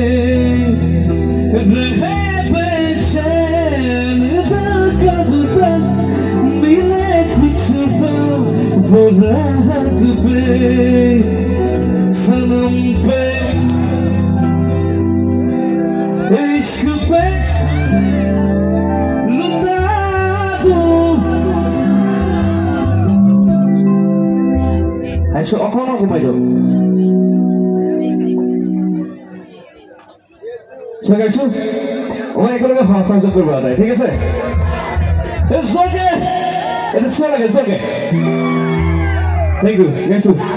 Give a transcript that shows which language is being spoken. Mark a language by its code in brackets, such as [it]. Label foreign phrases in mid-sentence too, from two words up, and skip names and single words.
[hi] रहे बेचैन दिल कब तक मिले कुछ वो राहत पे सनम पे इश्क पे [as] আইছো অকণমান কমাই দিয়ক গাইছো অকণমান একেলগে খৰচ কৰিব নাই ঠিক আছে এটা চিঞৰ লাগে জোৰকে [en] Thank you guys